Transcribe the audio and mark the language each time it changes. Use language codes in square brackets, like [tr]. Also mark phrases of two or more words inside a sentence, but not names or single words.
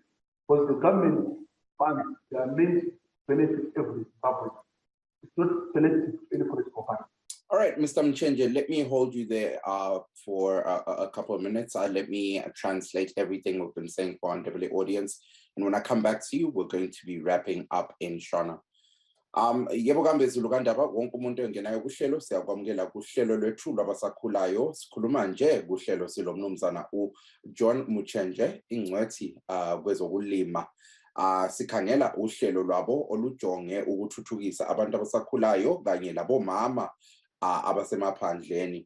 [en] Because the government funds, they are meant to benefit every Zimbabwean. It's not selective to any political party. All right, Mr. Mchenje, let me hold you there for a couple of minutes. Let me translate everything we've been saying for our NWA audience. And when I come back to you, we're going to be wrapping up in Shona. [nd] Yebo kambe Zulu kandaba wonke umuntu engenayo kuhlelo siyakwamukela kuhlelo lwethu lwabasakhulayo sikhuluma nje kuhlelo silomnumzana uJohn Mchenje ingcwethi kwezokulima sikhangela uhlelo lwabo olujonge ukuthuthukisa abantu abasakhulayo kanye labomama abasemaphandleni.